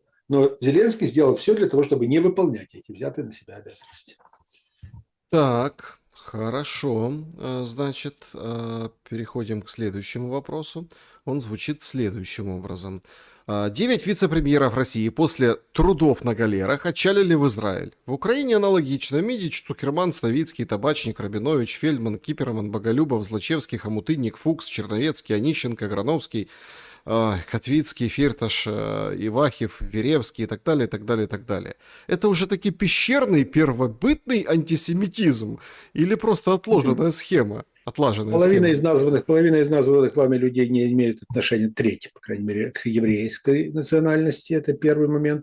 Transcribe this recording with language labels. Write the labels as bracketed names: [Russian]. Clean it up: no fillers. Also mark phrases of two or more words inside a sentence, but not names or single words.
[Russian] Но Зеленский сделал все для того, чтобы не выполнять эти взятые на себя обязанности. Так, хорошо. Значит, переходим к следующему вопросу. Он звучит следующим образом. 9 вице-премьеров России после трудов на галерах отчалили в Израиль. В Украине аналогично. Мидич, Цукерман, Ставицкий, Табачник, Рабинович, Фельдман, Киперман, Боголюбов, Злачевский, Хомутынник, Фукс, Черновецкий, Онищенко, Грановский, Котвицкий, Фирташ, Ивахев, Веревский и так далее, и так далее, и так далее. Это уже таки пещерный первобытный антисемитизм или просто отложенная схема? Половина из названных вами людей не имеет отношения, треть, по крайней мере, к еврейской национальности, это первый момент.